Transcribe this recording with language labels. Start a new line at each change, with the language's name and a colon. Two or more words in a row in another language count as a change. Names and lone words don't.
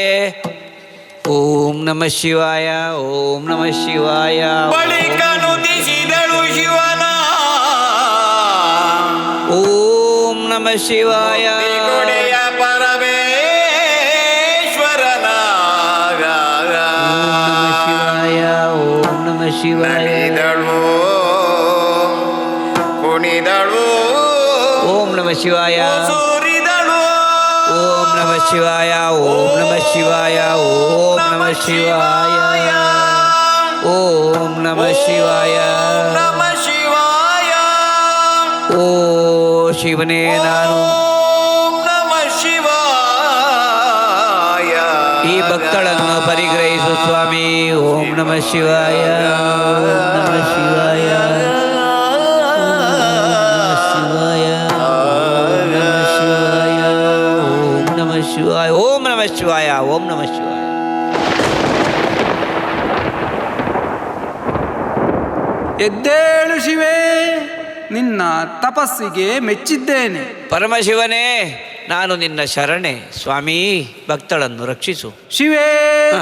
Sanskrit: ಓಂ ನಮಃ ಶಿವಾಯ, ಓಂ ನಮಃ ಶಿವಾಯ.
Kannada: ಬಳಿಕ ನುಡಿಸಿದಳು ಶಿವನ
Sanskrit: ಓಂ ನಮಃ ಶಿವಾಯ.
Kannada: ಕೊಡೆಯ ಪರಮೇಶ್ವರನ
Sanskrit: ಶಿವಾಯ, ಓಂ ನಮಃ ಶಿವಾಯ.
Kannada: ನಲಿದಳು ಕುಣಿದಳು
Sanskrit: ಓಂ ನಮಃ ಶಿವಾಯ.
Kannada: ಸೂರಿದಳು
Sanskrit: ಓಂ ನಮಃ ಶಿವಾಯ, ಓಂ ನಮಃ ಶಿವಾಯ, ಓಂ ನಮಃ ಶಿವಾಯ, ಓಂ ನಮಃ ಶಿವಾಯ. ನಮಃ ಶಿವಾಯ.
Kannada: ಓ ಶಿವನೇ, ನಾನು
Sanskrit: ಓಂ ನಮಃ ಶಿವಾಯ.
Kannada: ಈ ಭಕ್ತಳನ್ನು ಪರಿಗ್ರಹಿಸು ಸ್ವಾಮಿ.
Sanskrit: ಓಂ ನಮಃ ಶಿವಾಯ, ಓಂ ನಮಃ ಶಿವಾಯ, ಶಿವಾಯ, ಓಂ ನಮಃ ಶಿವಾಯ, ಓಂ ನಮಃ ಶಿವಾಯ.
Kannada: ಎದ್ದೇಳು ಶಿವೇ, ನಿನ್ನ ತಪಸ್ಸಿಗೆ ಮೆಚ್ಚಿದ್ದೇನೆ. ಪರಮಶಿವನೇ, ನಾನು ನಿನ್ನ ಶರಣೆ ಸ್ವಾಮೀ, ಭಕ್ತಳನ್ನು ರಕ್ಷಿಸು. ಶಿವೇ, ಹ.